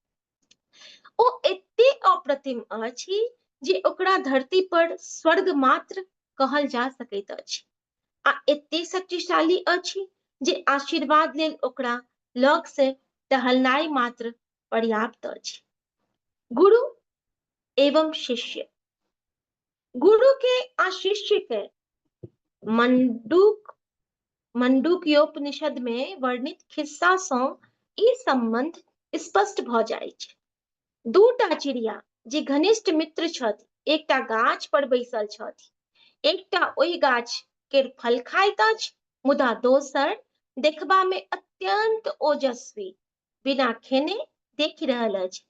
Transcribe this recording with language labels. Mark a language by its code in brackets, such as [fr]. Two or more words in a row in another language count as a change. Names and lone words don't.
[mai] ओ एते अप्रतिम अछि जे ओकरा धरती पर स्वर्ग मात्र कहल जा सकैत अछि आ एते शक्तिशाली अछि जे आशीर्वाद लेल ओकरा लग से टहलनाई मात्र पर्याप्त अछि। गुरु एवं शिष्य, गुरु के आ शिष्य के मंडूक्योपनिषद में वर्णित खिस्सा सँ ई संबंध स्पष्ट भ जाइत छै। दूटा चिड़िया जे घनिष्ठ मित्र छथि, एकटा गाछ पर बैसल छथि, एकटा ओहि गाछ के फल खाइत अछि, मुदा दोसर देखबा में अत्यंत ओजस्वी बिना खेने देखि रहल अछि।